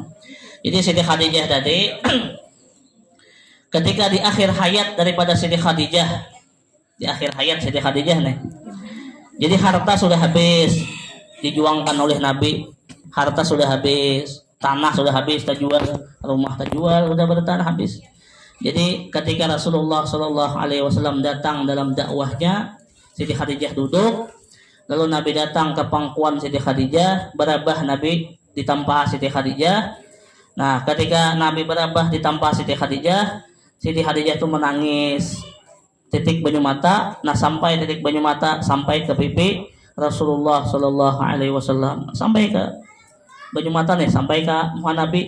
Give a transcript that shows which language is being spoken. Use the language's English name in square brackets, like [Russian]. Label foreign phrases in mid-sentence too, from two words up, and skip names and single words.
[Indonesian] Jadi Siti Khadijah tadi ketika di akhir hayat daripada Siti Khadijah, di akhir hayat Siti Khadijah nih, jadi harta sudah habis dijuangkan oleh Nabi, harta sudah habis, tanah sudah habis terjual, rumah terjual, udah bertanah habis. Jadi ketika [Arabic] رسول الله صلى الله عليه وسلم [Indonesian] datang dalam dakwahnya, Siti Khadijah duduk, lalu Nabi datang ke pangkuan Siti Khadijah, berabah Nabi ditampa Siti Khadijah. Nah ketika Nabi berabah ditampa Siti Khadijah itu menangis, titik banyu mata. Nah sampai titik banyu mata sampai ke pipi [Arabic] رسول الله صلى الله عليه وسلم, [Indonesian] sampai ke banyu mata nih, sampai ke muka Nabi.